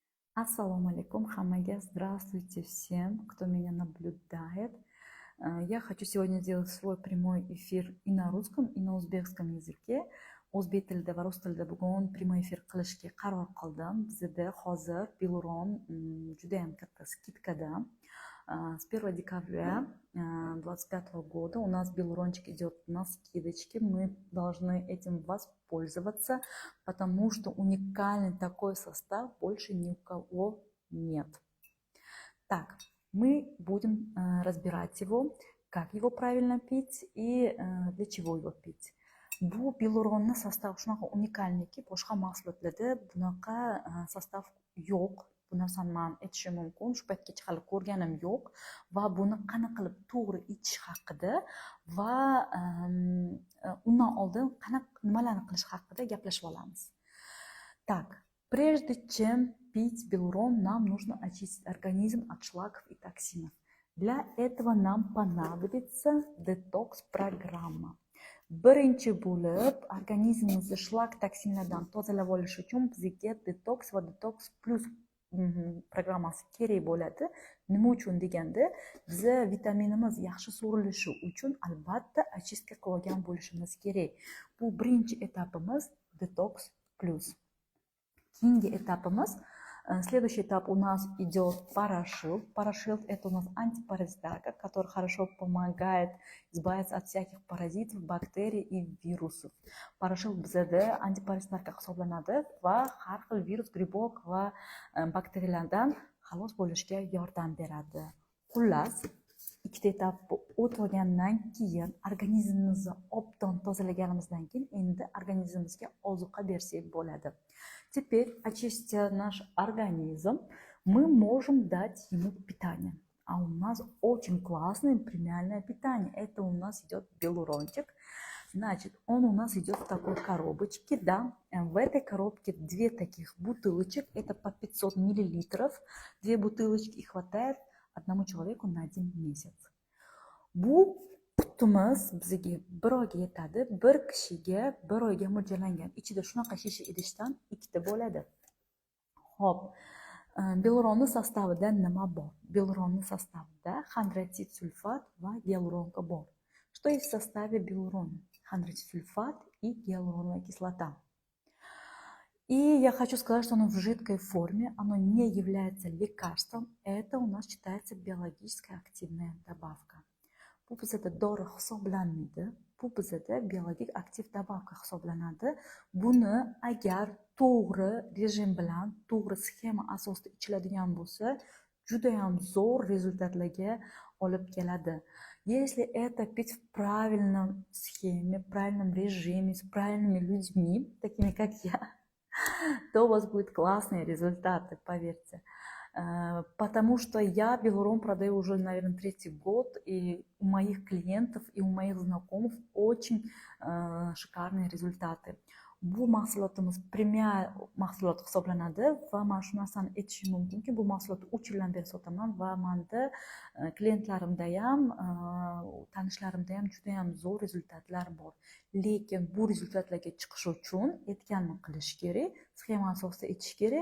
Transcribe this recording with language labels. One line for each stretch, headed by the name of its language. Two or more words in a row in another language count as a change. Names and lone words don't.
Arabic: السلام عليكم,
Russian: хамаге, здравствуйте всем, кто меня наблюдает. Я хочу сегодня сделать свой прямой эфир и на русском, и на узбекском языке.
Uzbek: O'zbek tilida va rus tilida bugun
Russian: прямой эфир
Uzbek: qilishga qaror qildim. Bizda hozir Biluron juda ham katta skidkada.
Russian: С 1 декабря 2025 года у нас Белурончик идет на скидочке. Мы должны этим воспользоваться, потому что уникальный такой состав больше ни у кого нет. Так, мы будем разбирать его, как его правильно пить и для чего его pить.
Uzbek: Bu Biluronni sostav shunaqa unikalniki, boshqa mahsulotlarda bunaqa sostav yo'q. Bu narsani man aytishim mumkin. Shu paytgacha hali ko'rganim yo'q va buni qanaqa qilib to'g'ri ichish haqida va undan oldin nimalarni qilish haqida gaplashib olamiz.
Russian: Так, прежде чем пить Белурон, нам нужно очистить организм от шлаков и токсинов. Для этого нам понадобится детокс-программа.
Uzbek: Birinchi bo'lib organizmimizni shlak toksinlardan tozalab olish uchun bizga detoks va detoks plus programmasi kerak bo'ladi. Nima uchun deganda, biza vitaminimiz yaxshi so'rilishi uchun albatta очистка qilib olgan bo'lishimiz kerak. Bu birinchi etapimiz detoks plus. Keyingi etapimiz,
Russian: следующий этап у нас идет Парашилд. Парашилд — это у нас антипаразитарка, который хорошо помогает избавиться от всяких паразитов, бактерий и вирусов.
Uzbek: Парашилд bizada антипаразитарка hisoblanadi va har xil virus, gribok va bakteriyalardan xalos bo'lishga yordam beradi. Xullas, ikkita etapni o'tib olgandan keyin, organizmimizni obdan tozalaganimizdan keyin endi organizmimizga ozuqa bersak bo'ladi.
Russian: Теперь, очистя наш организм, мы можем дать ему питание. А у нас очень классное премиальное питание. Это у нас идет белурончик. Значит, он у нас идет в такой коробочке, да. В этой коробке две таких бутылочек. Это по 500 миллилитров. Две бутылочки и хватает одному человеку на 1 месяц.
Uzbek: Qutimiz bizga bir oyga yetadi. Bir kishiga bir oyga mo'ljallangan. Ichida shunaqa shisha idishdan ikkita bo'ladi. Xo'p, Biluronni sostavida nima bor? Biluronni sostavida xondrotit сульфат va гиалуронка bor.
Russian: Что есть в составе билурона? Хондротит сульфат и гиалуроновая кислота. И я хочу сказать, что оно в жидкой форме, оно не является лекарством. Это у нас считается биологически активная добавка.
Uzbek: Bu bizada dori hisoblanmaydi. Bu bizada biologik aktiv добавка hisoblanadi. Buni agar to'g'ri rejim bilan, to'g'ri sxema asosida ichiladigan bo'lsa, juda ham zo'r rezultatlarga olib keladi.
Russian: Если это пить в правильном схеме, в правильном режиме, с правильными людьми, такими как я, то у вас будут классные результаты, поверьте. Потому что я Белурон продаю уже, наверное, 3-й год, и у моих клиентов и у моих знакомых очень шикарные результаты.
Uzbek: Bu mahsulotimiz premium mahsulot hisoblanadi va men shu narsani aytishim mumkinki, bu mahsulotni 3 yildan beri sotaman va menda klientlarimda ham, tanishlarimda ham juda ham zo'r rezultatlar bor. Lekin bu rezultatlarga chiqish uchun aytganimni qilish kerak, sxema asosida ichish kerak.